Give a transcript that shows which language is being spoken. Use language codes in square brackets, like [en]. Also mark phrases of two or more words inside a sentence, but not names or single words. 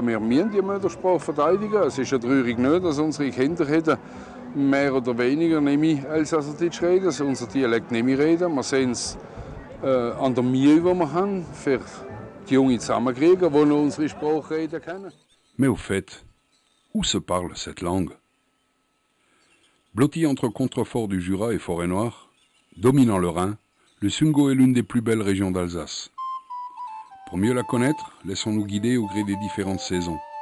[de] Wir müssen die Muttersprache verteidigen. Es ist ja traurig nicht, dass unsere Kinder hätten mehr oder weniger nicht Elsasserdeutsche reden, dass unser Dialekt nicht mehr reden. Wir sehen es an der Mühe, die wir haben, für die Jungen zusammenkriegen, die noch unsere Sprache reden können. [fr] Mais au fait, où se parle cette langue? Blotti entre contreforts du Jura et Forêt-Noire, dominant le Rhin, le Sungo est l'une des plus belles régions d'Alsace. Pour mieux la connaître, laissons-nous guider au gré des différentes saisons.